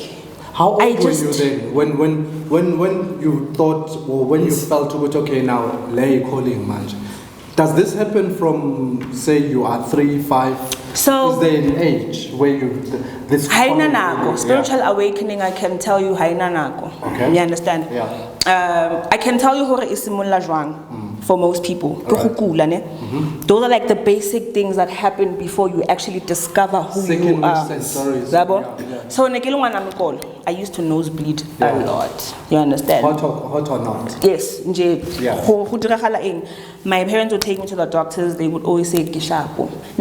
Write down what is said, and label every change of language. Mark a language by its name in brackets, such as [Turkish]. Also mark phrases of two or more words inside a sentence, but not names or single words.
[English] How old were you then when you thought or when you felt okay now lay calling much? Does this happen from say you are 3, 5? So is there an age where you this spiritual awakening? I can tell you Okay. You understand? Yeah. I can tell you [Southern Sotho] hore isimulla jwang [English] for most people. Those are like the basic things that happen before you actually discover who you are. So I used to nosebleed a lot. You understand? Hot or not? Yes. Yeah. My parents would take me to the doctors. They would always say kishapo.